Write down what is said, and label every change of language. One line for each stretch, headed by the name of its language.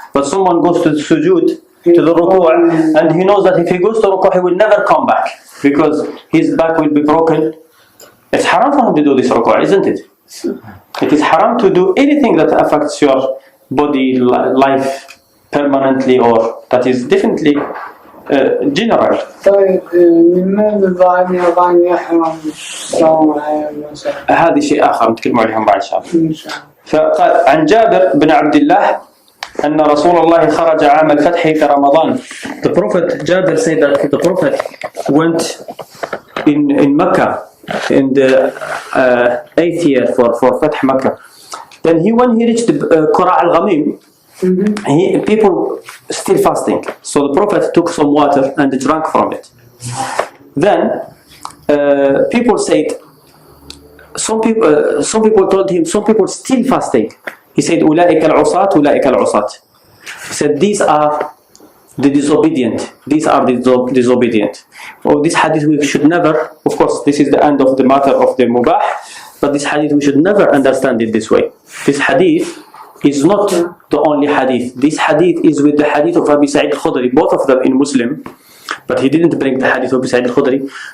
English: But someone goes to the sujood, to the ruku', and he knows that if he goes to ruku' he will never come back because his back will be broken. It's haram for him to do this ruku', isn't it? It is haram to do anything that affects your body, life permanently, or that is definitely general.
Arabic: طيب لماذا بعد يضعني يحرم الصوم مثلا؟ هذا شيء آخر نتكلم عليهم بعد إن شاء الله. إن شاء الله. فقال عن جابر بن عبد الله أن رسول الله خرج عام الفتح في رمضان.
English: The Prophet Jabir said that the Prophet went in Mecca in the 8th year for Fath Mecca. Then when he reached Qura al-Ghamim, people still fasting. So the Prophet took some water and drank from it. Then people said, some people told him, some people still fasting. He said,
Arabic: أولئك العصاة أولئك العصاة.
English: He said, these are the disobedient. These are the disobedient. Oh, this hadith we should never, of course, this is the end of the matter of the Mubah, but this hadith we should never understand it this way. This hadith is not the only hadith. This hadith is with the hadith of Abi Sa'id al-Khudri, both of them in Muslim, but he didn't bring the hadith of Abi Sa'id al-Khudri.